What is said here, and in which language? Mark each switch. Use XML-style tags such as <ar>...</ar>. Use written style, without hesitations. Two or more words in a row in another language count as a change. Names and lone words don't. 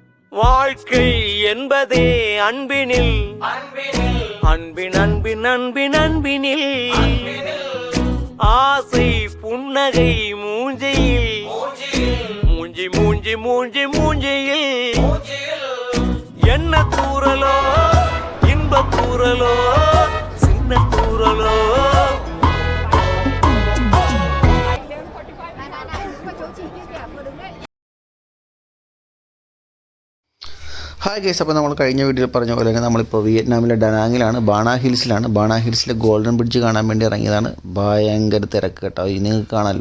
<ta>வாழ்க்கை என்பதே அன்பினில் அன்பின் அன்பின் அன்பின் அன்பினில் ஆசை புன்னகை மூஞ்சையில் மூஞ்சி மூஞ்சி மூஞ்சி மூஞ்சியில் என்ன தூரலோ இன்ப தூரலோ சின்ன தூரலோ.</ta> <en>Hi guys,</en> <ml>അപ്പോൾ നമ്മൾ കഴിഞ്ഞ വീഡിയോയിൽ പറഞ്ഞ പോലെ തന്നെ നമ്മളിപ്പോൾ വിയറ്റ്നാമിലെ ഡനാങ്ങിലാണ്, ബാണ ഹിൽസിലാണ്. ബാണ ഹിൽസിലെ ഗോൾഡൻ ബ്രിഡ്ജ് കാണാൻ വേണ്ടി ഇറങ്ങിയതാണ്. ഭയങ്കര തിരക്ക് കേട്ടോ, നിങ്ങൾക്ക് കാണാമല്ലോ.</ml>